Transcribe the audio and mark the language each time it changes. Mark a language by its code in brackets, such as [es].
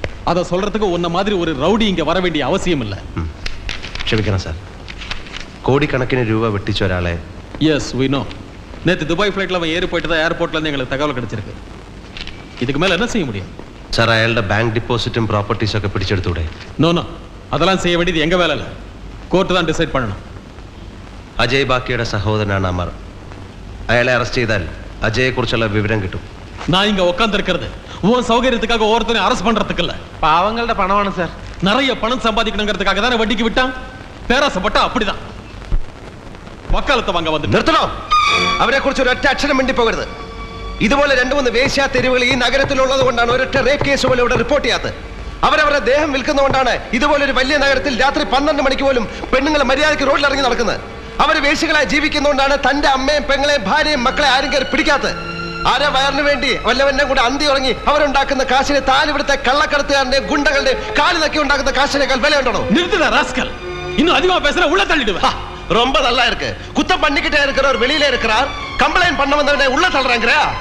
[ta] அதை சொல்றதுக்கு உன்ன மாதிரி ஒரு ரவுடி இங்க வர வேண்டிய அவசியம் இல்ல. [ml] ക്ഷമിക്കണം സാർ, கோடிக்கணக்கிന് രൂപ വെട്ടിച്ച ഒരാളെ. [en] Yes we know. [ta] நேத்து துபாய் ஃப்ளைட்ல அவன் ஏறி போயிட்டு தான் ஏர்போர்ட்ல இருந்து எங்களுக்கு தகவல் கிடைச்சிருக்கு. இதுக்கு மேல என்ன செய்ய முடியும்? [ml] സാർ, അയാളുടെ ബാങ്ക് ഡിപ്പോസിറ്റും പ്രോപ്പർട്ടീസും ഒക്കെ പിടിച്ചെടുത്തൂടെ? [ta] நோ நோ, அதெல்லாம் செய்ய வேண்டியது எங்க வேலை இல்ல. கோர்ட் தான் டிசைட் பண்ணணும். [ml] അജയ് ബാക്കിയുടെ സഹോദരനാണ് അമർ. അയാളെ അറസ്റ്റ് ചെയ്താൽ അജയെ കുറിച്ചുള്ള വിവരം കിട്ടും. [ta] நான் இங்க உட்கார்ந்து இருக்கிறது உன் சௌகரியத்துக்காக ஒருத்தனை அரெஸ்ட் பண்றதுக்கு இல்ல. [ml] പാവങ്ങളുടെ പണമാണ് സാർ. [ta] நிறைய பணம் சம்பாதிக்கணுங்கிறதுக்காக தானே வட்டிக்கு விட்டான். பேராசப்பட்டா அப்படிதான். [ml] വക്കാലത്ത് വാങ്ങാൻ വന്നിട്ട് നിർത്തണോ? അവരെ കുറിച്ച് ഒരൊറ്റ അക്ഷരം മിണ്ടിപ്പോകരുത്. ഇതുപോലെ 2-3 വേശ്യാ തെരുവുകൾ ഈ നഗരത്തിലുള്ളത് കൊണ്ടാണ് ഒരൊറ്റ റേപ്പ് കേസ് പോലും ഇവിടെ റിപ്പോർട്ട് ചെയ്യാത്തത്. അവരവരുടെ ദേഹം വിൽക്കുന്നതുകൊണ്ടാണ് ഇതുപോലൊരു വലിയ നഗരത്തിൽ രാത്രി 12 മണിക്ക് പോലും പെണ്ണുങ്ങൾ മര്യാദയ്ക്ക് റോഡിൽ ഇറങ്ങി നടക്കുന്നത്. അവർ വേശ്യകളായി ജീവിക്കുന്നതുകൊണ്ടാണ് തന്റെ അമ്മയും പെങ്ങളെയും ഭാര്യയും മക്കളെ ആരും കയറി പിടിക്കാത്തത്. ആരെ വയറിന് വേണ്ടി വല്ലവന്നെ കൂടെ അന്തി ഉറങ്ങി അവരുണ്ടാക്കുന്ന കാശിനെ താൻ ഇവിടുത്തെ കള്ളക്കടത്തുകാരന്റെ ഗുണ്ടകളുടെ കാലി നക്കി ഉണ്ടാക്കുന്ന കാശിനേക്കാൾ വില ഉണ്ടോ? [ta] நிறுத்துடா ராஸ்கல். இன்னும் அதிகமா பேசுற உள்ள தள்ளிடுவேன். ரொம்ப நல்லா இருக்கு. குத்தம் பண்ணிக்கிட்டே இருக்கிறவர் வெளியில இருக்கிறார், கம்ப்ளைண்ட் பண்ண வந்தவனே உள்ள தள்ளுறாங்கறா.